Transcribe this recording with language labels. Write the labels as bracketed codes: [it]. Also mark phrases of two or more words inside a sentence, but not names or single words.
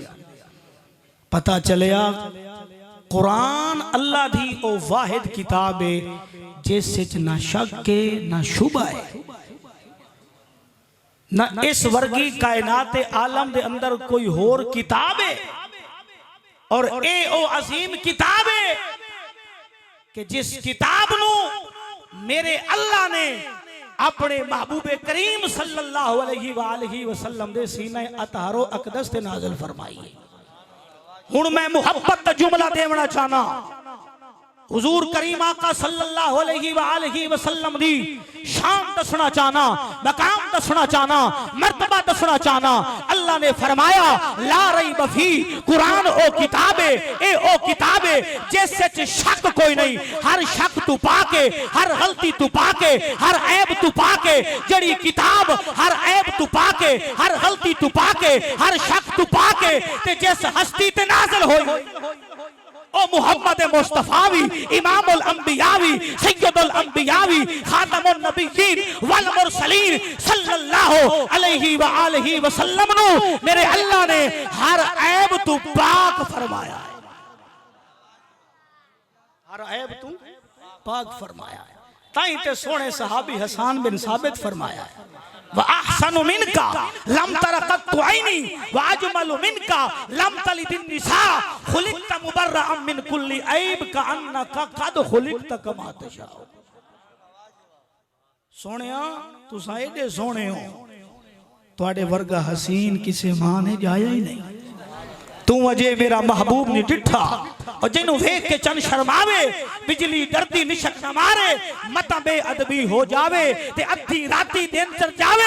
[pa] پتا چلیا قرآن اللہ دی او واحد کتاب ہے جس نہ شک ہے نہ شبہ ہے، نہ اس ورگی کائنات عالم دے اندر کوئی ہور کتاب ہے. اور اے او عظیم کتاب ہے کہ جس کتاب نوں میرے اللہ نے اپنے محبوبِ کریم [ar] صلى الله عليه وسلم [pa] دے سینے اطہر و اقدس تے نازل فرمائی ہے. ہن میں محبت دا جملہ دیونا چاہنا، حضور کریم آقا [ar] صلى الله عليه وسلم [pa] دی شان دسنا چاہنا، مقام دسنا چاہنا، مرتبہ دسنا چاہنا. اللہ نے فرمایا [ar] لا ريب فيه, [pa] قرآن او کتاب ہے، اے او کتاب ہے جس شک کوئی نہیں. ہر شک توں پاک، ہر غلطی توں پاک، ہر عیب توں پاک، جڑی کتاب ہر عیب तू पाके, जड़ी किताब हर ऐब توں پاک، ہر غلطی توں پاک، ہر شک توں پاک تے جس ہستی تے نازل ہوئی او محمد مصطفوی [ar] إمام الأنبياء سيد الأنبياء خاتم النبيين والمرسلين صلى الله عليه وآله وسلم [pa] نوں میرے اللہ نے ہر عیب توں پاک فرمایا ہے، ہر عیب توں پاک فرمایا ہے. تائی تے سوہنے صحابی حسان بن ثابت فرمایا ہے [ar] وأحسن منك لم تر قط عيني وأجمل منك لم تلد النساء خلقت مبرأ من كل عيب كأنك قد خلقت كما تشاء. [pa] سوہنیا تساں ایڈے سوہنے ہو، تہاڈے ورگا حسین کسے ماں نے جایا ہی نہیں. تو اجے میرا محبوب نہیں ڈٹھا اور جنہوں ویکھ کے چند شرماوے، بجلی ڈرتی نشک نہ مارے، متا بے ادبی ہو جاوے تے ادھی راتی دن چڑھ جاوے.